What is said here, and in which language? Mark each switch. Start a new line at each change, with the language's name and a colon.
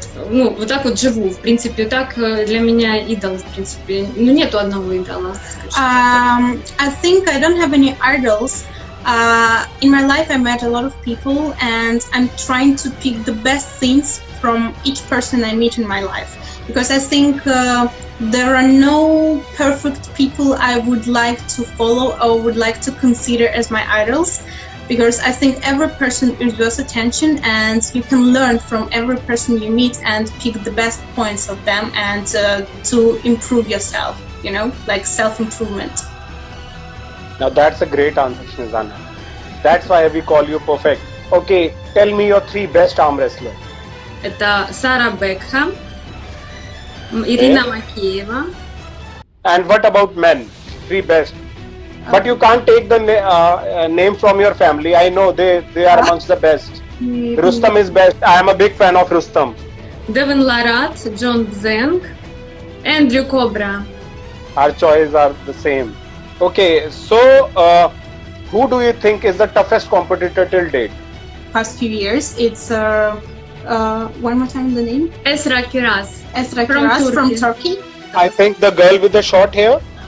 Russian: Ну, вот так вот живу, в принципе, так для меня идол, в принципе, ну, нету одного идола.
English: I think I don't have any idols. In my life, I met a lot of people, and I'm trying to pick the best things from each person I meet in my life. Because I think there are no perfect people I would like to follow or would like to consider as my idols, because I think every person deserves attention and you can learn from every person you meet and pick the best points of them and to improve yourself, like self-improvement. Now that's a great answer, Snezana. That's why we call you perfect. Okay, tell me your 3 best arm wrestlers.
Russian: Это Сара Бекхэм, Ирина Макеева.
English: And what about men? 3 best. But you can't take the name from your family. I know they are amongst the best. Rustam is best. I am a big fan of Rustam.
Russian: Девин Ларат, Джон Бзенг, Эндрю Кобра.
English: Our choices are the same. Okay, so who do you think is the toughest competitor till date? Past few years, it's one more time the name? Esra Kiraz. Esra From Kiraz from Turkey. Turkey. I think the girl with the short hair.